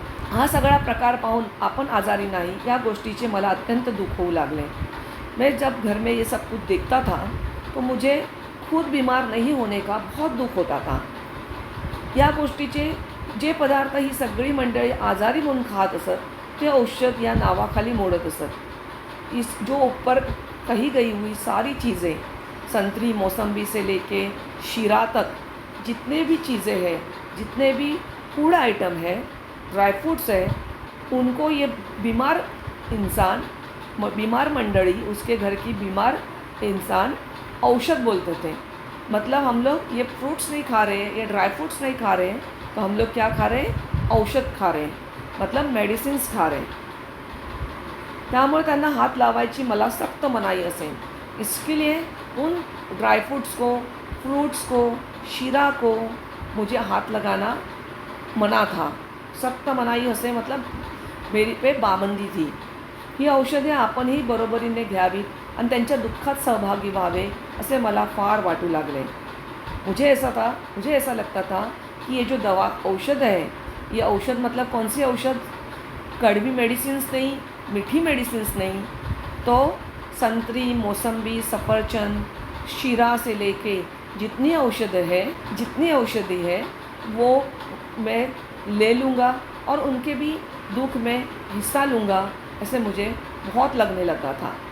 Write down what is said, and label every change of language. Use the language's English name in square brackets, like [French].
[Marathi] हा सगळा प्रकार पाहून आपण आजारी नाही या गोष्टीचे मला अत्यंत दुःख होऊ लागले। [Hindi] मैं जब घर में ये सब कुछ देखता था तो मुझे खुद बीमार [Marathi] नाही होणे [Hindi] का बहुत दुःख होता था. [Marathi] या गोष्टीचे जे पदार्थ ही सगळी मंडळी आजारी म्हणून खात असत ते औषध या नावाखाली मोडत असत. [Hindi] इस जो ऊपर कही गई हुई सारी चीज़ें, संतरी मौसम्बी से लेके शीरा तक जितने भी चीज़ें हैं, जितने भी फूड आइटम है, ड्राई फ्रूट्स है, उनको ये बीमार इंसान, बीमार मंडली, उसके घर की बीमार इंसान औषध बोलते थे. मतलब हम लोग ये फ्रूट्स नहीं खा रहे हैं, ये ड्राई फ्रूट्स नहीं खा रहे हैं, तो हम लोग क्या खा रहे हैं? औषध खा रहे हैं, मतलब मेडिसिन्स खा रहे हैं. [Marathi] त्यामुळे त्यांना हात लावायची मला सख्त मनाई असेल. [Hindi] इसके लिए उन ड्राई फ्रूट्स को, फ्रूट्स को, शीरा को मुझे हाथ लगाना मना था. [Marathi] सख्त मनाई असे, [Hindi] मतलब मेरी पे पाबंदी थी. [Marathi] ही औषधे आपणही बरोबरीने घ्यावीत आणि त्यांच्या दुःखात सहभागी व्हावे असे मला फार वाटू लागले. [Hindi] मुझे ऐसा लगता था कि ये जो दवा औषध है, ये औषध मतलब कौन सी औषध? कड़वी मेडिसिन्स नहीं, मीठी मेडिसिन्स नहीं, तो संतरी, मौसम्बी, सफरचंद, शीरा से लेके जितनी औषधि है वो मैं ले लूँगा और उनके भी दुख में हिस्सा लूँगा, ऐसे मुझे बहुत लगने लगा था.